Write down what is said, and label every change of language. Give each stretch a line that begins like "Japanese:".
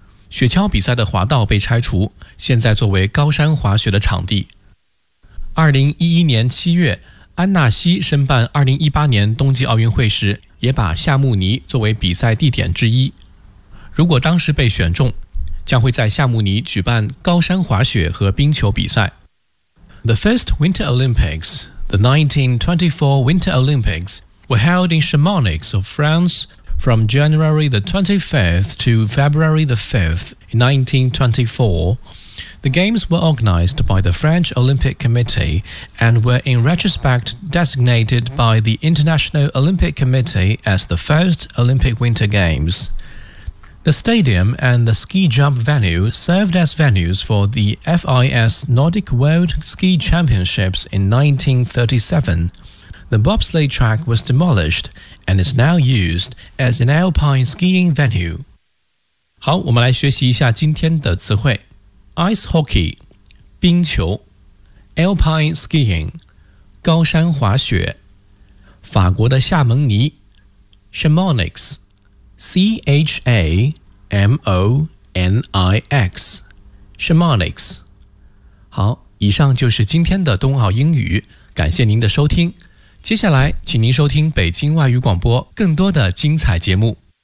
Chinese: 雪橇比赛的滑道被拆除，现在作为高山滑雪的场地。 2011年7月，安纳西申办2018年冬季奥运会时，也把夏慕尼作为比赛地点之一。如果当时被选中，将会在夏慕尼举办高山滑雪和冰球比赛。
English: The first Winter Olympics, the 1924 Winter Olympics, were held in Chamonix of France from January the 25th to February the 5th in 1924. The Games were organized by the French Olympic Committee and were in retrospect designated by the International Olympic Committee as the first Olympic Winter Games. The stadium and the ski jump venue served as venues for the FIS Nordic World Ski Championships in 1937. The bobsleigh track was demolished and is now used as an alpine skiing venue.
Chinese: 好，我们来学习一下今天的词汇。 Ice hockey, 冰球。Alpine skiing, 高山滑雪。法国的夏蒙尼。Chamonix, CHAMONIX Chamonix 好，以上就是今天的冬奥英语，感谢您的收听，接下来请您收听北京外语广播更多的精彩节目。